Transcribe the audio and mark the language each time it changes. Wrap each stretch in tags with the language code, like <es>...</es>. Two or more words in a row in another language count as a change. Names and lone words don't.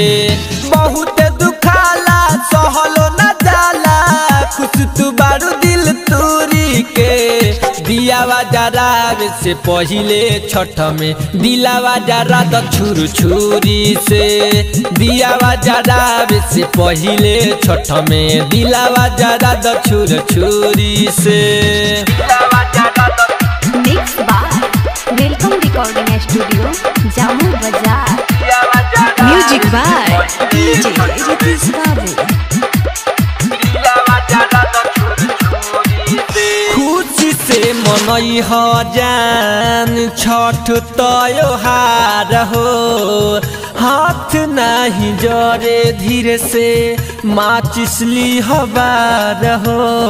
<bho>बहुत दुखाला सहलो न जाला खुश तू बारू दिल तूरी के। दियावा जरावे से पहिले छठ में, दिलावा जरा द छुर छुरी से। दियावा जरावे से पहिले छठ में, दिलावा जरा द छुर छुरी से।</bho> <en>Mixed by Welcome Recording Studio, Jammu Bazaar। Music by DJ Ritesh Babu।</en> <bho>खुशी से मनई हो जान छठ त्योहार हो। हाथ नहीं जरे धीरे से माचिसली हबार हो।</bho>